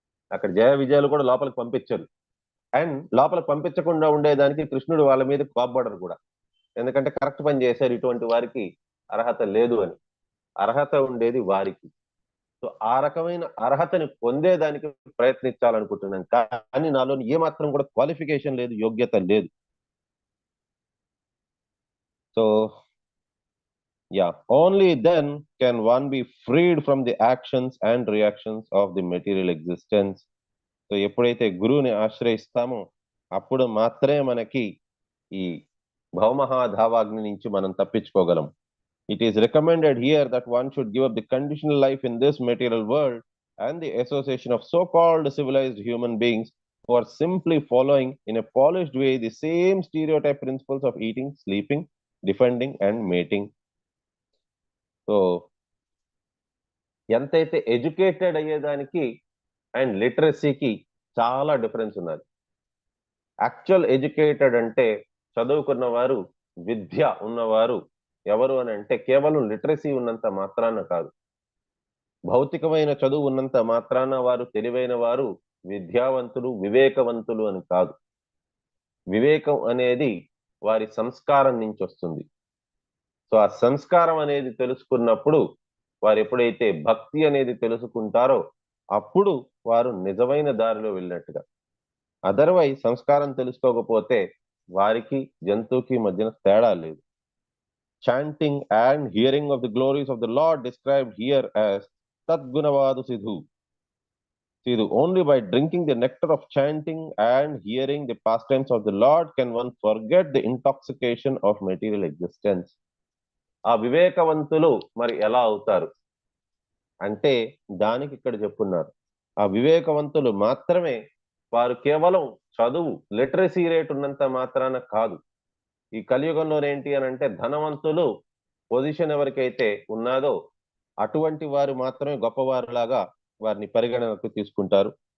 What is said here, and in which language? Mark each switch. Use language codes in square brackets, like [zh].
[te] అక్కడ జయ విజయాలు కూడా లోపలికి పంపించరు. అండ్ లోపలికి పంపించకుండా ఉండేదానికి కృష్ణుడు వాళ్ళ మీద కోప్పడరు కూడా. ఎందుకంటే కరెక్ట్ పని చేశారు, ఇటువంటి వారికి అర్హత లేదు అని. అర్హత ఉండేది వారికి. సో ఆ రకమైన అర్హతని పొందేదానికి ప్రయత్నించాలనుకుంటున్నాను. కానీ నాలో ఏమాత్రం కూడా క్వాలిఫికేషన్ లేదు, యోగ్యత లేదు. [en] So yeah, only then can one be freed from the actions and reactions of the material existence. [te] So ఎప్పుడైతే గురువుని ఆశ్రయిస్తామో అప్పుడు మాత్రమే మనకి ఈ భౌమహాధావాగ్ని నుంచి మనం తప్పించుకోగలం. [en] It is recommended here that one should give up the conditional life in this material world and the association of so-called civilized human beings who are simply following in a polished way the same stereotype principles of eating, sleeping, defending and mating. [te] So ఎంతైతే educated అయ్యేదానికి and లిటరసీకి చాలా difference ఉన్నది. Actual educated అంటే చదువుకున్న వారు, విద్య ఉన్నవారు ఎవరు అని అంటే కేవలం లిటరసీ ఉన్నంత మాత్రాన కాదు, భౌతికమైన చదువు ఉన్నంత మాత్రాన వారు తెలివైన వారు, విద్యావంతులు, వివేకవంతులు అని కాదు. వివేకం అనేది వారి సంస్కారం నుంచి వస్తుంది. సో ఆ సంస్కారం అనేది తెలుసుకున్నప్పుడు వారు ఎప్పుడైతే భక్తి అనేది తెలుసుకుంటారో అప్పుడు వారు నిజమైన దారిలో వెళ్ళినట్టుగా. అదర్వైజ్ సంస్కారం తెలుసుకోకపోతే వారికి జంతువుకి మధ్యన తేడా లేదు. [en] Chanting and hearing of the glories of the Lord described here as Tadgunavadu Sidhu. Only by drinking the nectar of chanting and hearing the pastimes of the Lord can one forget the intoxication of material existence. [te] ఆ వివేకవంతులు మరి ఎలా అవుతారు అంటే దానికి ఇక్కడ చెప్పున్నారు. ఆ వివేకవంతులు మాత్రమే వారు కేవలం చదువు, లిటరసీ రేట్ ఉన్నంత మాత్రాన కాదు, ఈ కలియుగంలో ఏంటి అని అంటే ధనవంతులు పొజిషన్ ఎవరికైతే ఉన్నదో అటువంటి వారు మాత్రమే గొప్పవారులాగా వారిని పరిగణనకు తీసుకుంటారు.